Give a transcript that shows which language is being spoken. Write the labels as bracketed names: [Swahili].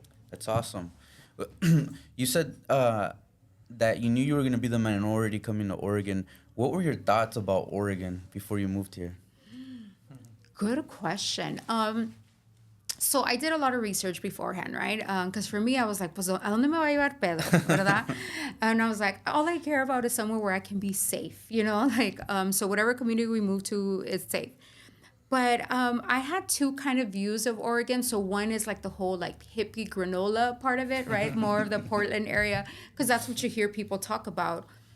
[English] That's awesome. You said that you knew you were going to be the minority coming to Oregon. What were your thoughts about Oregon before you moved here? Good question. So I did a lot of research beforehand, right? Because for me, I was like, [Spanish] pues, ¿a dónde me va a llevar Pedro, verdad? [English] And I was like, all I care about is somewhere where I can be safe, like, so whatever community we move to is safe. But I had two kind of views of Oregon. So one is like the whole like hippie granola part of it, right? More of the Portland area, because that's what you hear people talk about.